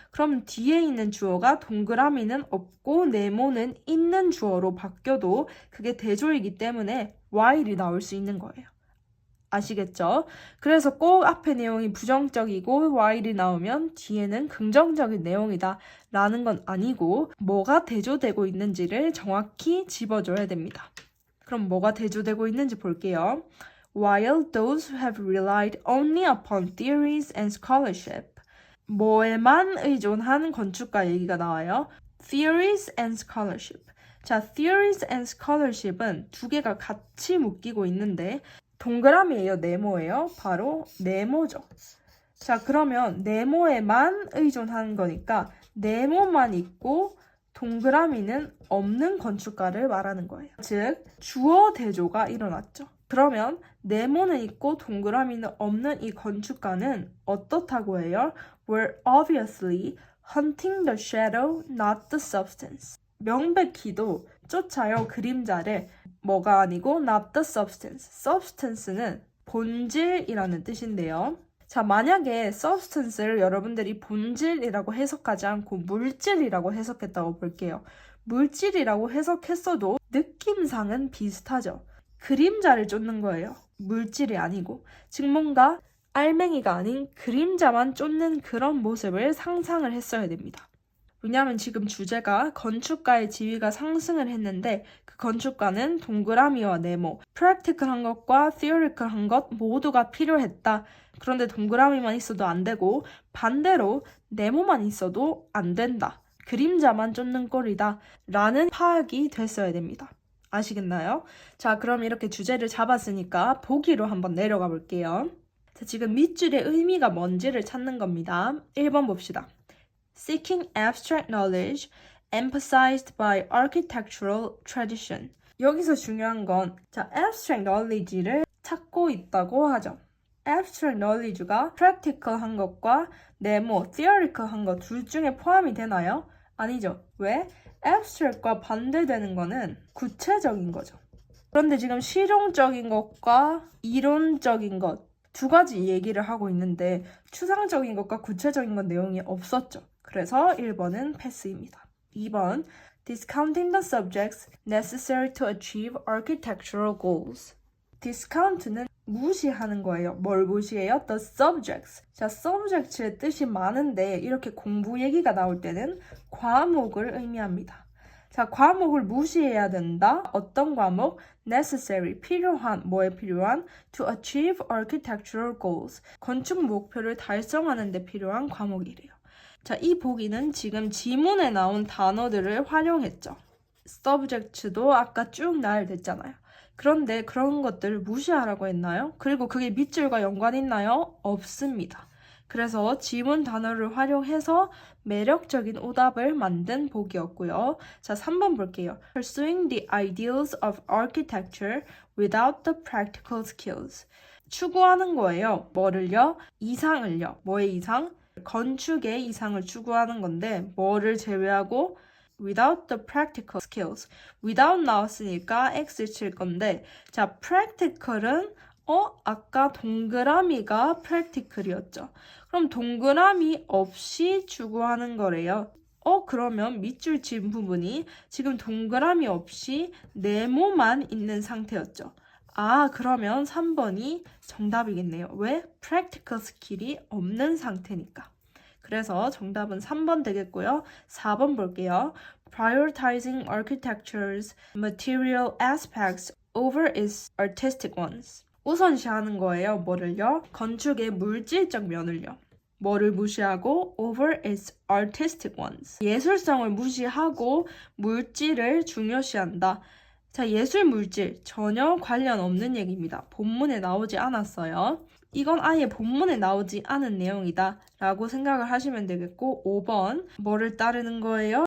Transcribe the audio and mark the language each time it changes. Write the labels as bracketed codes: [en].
[ko] 그럼 뒤에 있는 주어가 동그라미는 없고 네모는 있는 주어로 바뀌어도 그게 대조이기 때문에 while이 나올 수 있는 거예요. 아시겠죠? 그래서 꼭 앞에 내용이 부정적이고 while이 나오면 뒤에는 긍정적인 내용이다 라는 건 아니고 뭐가 대조되고 있는지를 정확히 집어줘야 됩니다. 그럼 뭐가 대조되고 있는지 볼게요. [en] While those who have relied only upon theories and scholarship [ko] 뭐에만 의존한 건축가 얘기가 나와요. [en] Theories and scholarship. [ko] 자, theories and scholarship은 두 개가 같이 묶이고 있는데 동그라미예요? 네모예요? 바로 네모죠. 자, 그러면 네모에만 의존하는 거니까 네모만 있고 동그라미는 없는 건축가를 말하는 거예요. 즉, 주어 대조가 일어났죠. 그러면 네모는 있고 동그라미는 없는 이 건축가는 어떻다고 해요? [en] We're obviously hunting the shadow, not the substance. [ko] 명백히도 쫓아요 그림자를 뭐가 아니고 [en] not the substance. [ko] substance는 본질이라는 뜻인데요. 자, 만약에 substance를 여러분들이 본질이라고 해석하지 않고 물질이라고 해석했다고 볼게요. 물질이라고 해석했어도 느낌상은 비슷하죠. 그림자를 쫓는 거예요. 물질이 아니고. 즉 뭔가 알맹이가 아닌 그림자만 쫓는 그런 모습을 상상을 했어야 됩니다. 왜냐하면 지금 주제가 건축가의 지위가 상승을 했는데 그 건축가는 동그라미와 네모, practical한 것과 theoretical한 것 모두가 필요했다. 그런데 동그라미만 있어도 안 되고 반대로 네모만 있어도 안 된다. 그림자만 쫓는 꼴이다. 라는 파악이 됐어야 됩니다. 아시겠나요? 자, 그럼 이렇게 주제를 잡았으니까 보기로 한번 내려가 볼게요. 자, 지금 밑줄의 의미가 뭔지를 찾는 겁니다. 1번 봅시다. [en] Seeking abstract knowledge emphasized by architectural tradition. [ko] 여기서 중요한 건 자, abstract knowledge를 찾고 있다고 하죠. abstract knowledge가 practical한 것과 네모, theoretical한 것 둘 중에 포함이 되나요? 아니죠. 왜? abstract과 반대되는 거는 구체적인 거죠. 그런데 지금 실용적인 것과 이론적인 것 두 가지 얘기를 하고 있는데 추상적인 것과 구체적인 것 내용이 없었죠. 그래서 1번은 패스입니다. [en] 2번 Discounting the subjects necessary to achieve architectural goals. [ko] Discount는 무시하는 거예요. 뭘 무시해요? [en] The subjects. [ko] 자, subject의 뜻이 많은데 이렇게 공부 얘기가 나올 때는 과목을 의미합니다. 자, 과목을 무시해야 된다. 어떤 과목? necessary, 필요한, 뭐에 필요한? [en] to achieve architectural goals. [ko] 건축 목표를 달성하는 데 필요한 과목이래요. 자, 이 보기는 지금 지문에 나온 단어들을 활용했죠. subject도 아까 쭉 나열됐잖아요. 그런데 그런 것들을 무시하라고 했나요? 그리고 그게 밑줄과 연관 있나요? 없습니다. 그래서 지문 단어를 활용해서 매력적인 오답을 만든 보기였고요. 자, 3번 볼게요. [en] Pursuing the ideals of architecture without the practical skills. [ko] 추구하는 거예요. 뭐를요? 이상을요. 뭐의 이상? 건축의 이상을 추구하는 건데 뭐를 제외하고? [en] Without the practical skills. [ko] Without 나왔으니까 X 칠 건데 자, practical은 아까 동그라미가 practical이었죠. 그럼 동그라미 없이 추구하는 거래요. 그러면 밑줄 친 부분이 지금 동그라미 없이 네모만 있는 상태였죠. 그러면 3번이 정답이겠네요. 왜? practical skill이 없는 상태니까. 그래서 정답은 3번 되겠고요. 4번 볼게요. [en] Prioritizing architecture's material aspects over its artistic ones. [ko] 우선시하는 거예요. 뭐를요? 건축의 물질적 면을요. [en] 뭐를 무시하고 over its artistic ones. [ko] 예술성을 무시하고 물질을 중요시한다. 자, 예술 물질 전혀 관련 없는 얘기입니다. 본문에 나오지 않았어요. 이건 아예 본문에 나오지 않은 내용이다 라고 생각을 하시면 되겠고 5번 뭐를 따르는 거예요?